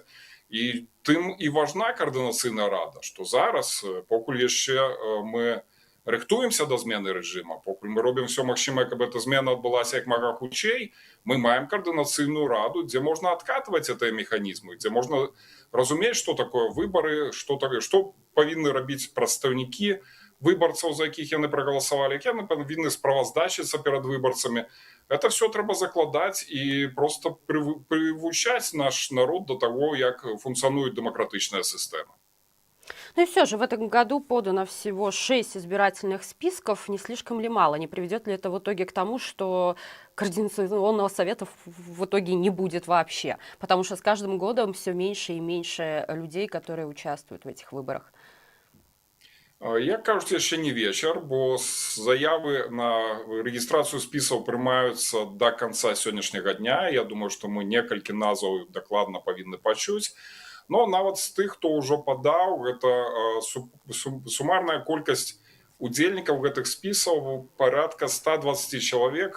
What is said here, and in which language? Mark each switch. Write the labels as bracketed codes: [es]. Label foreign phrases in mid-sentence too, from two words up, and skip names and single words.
[be] І тым і важна каардынацыйная рада, што зараз, покуль яшчэ мы рыхтуемся да змены рэжыма, покуль мы робім все магчымае, каб эта змена адбылася як мага хутчэй, мы маем каардынацыйную раду, дзе можна адкатваць гэтыя механізмы, дзе можна разумець, што такое выбары, што павінны рабіць прадстаўнікі выбарцаў, за якіх яны прагаласавалі, як яны павінны справаздачыцца перад выбарцамі. Это все трэба закладаць і просто прывучаць наш народ [ru] до того, [be] як функцыянуе дэмакратычная сістэма. [ru] Ну и все же в этом году подано всего 6 избирательных списков. Не слишком ли мало? Не приведет ли это в итоге к тому, что Координационного совета в итоге не будет вообще? Потому что с каждым годом все меньше и меньше людей, которые участвуют в этих выборах. [be] Як кажуць, яшчэ не вечар, бо заявы на рэгістрацыю спісаў прымаюцца да канца сённяшняга дня. Я думаю, што мы некалькі назваў дакладна павінны пачуць. Но нават з тых, хто ўжо падаў, гэта сумарная колькасць удзельнікаў гэтых спісаў парадка 120 чалавек.